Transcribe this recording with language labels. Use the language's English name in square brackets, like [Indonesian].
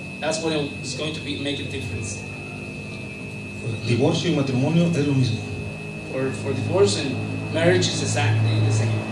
[English] That's what is going to make a difference. [Spanish] Divorcio y matrimonio es lo mismo. [English] For divorce and marriage is exactly the same.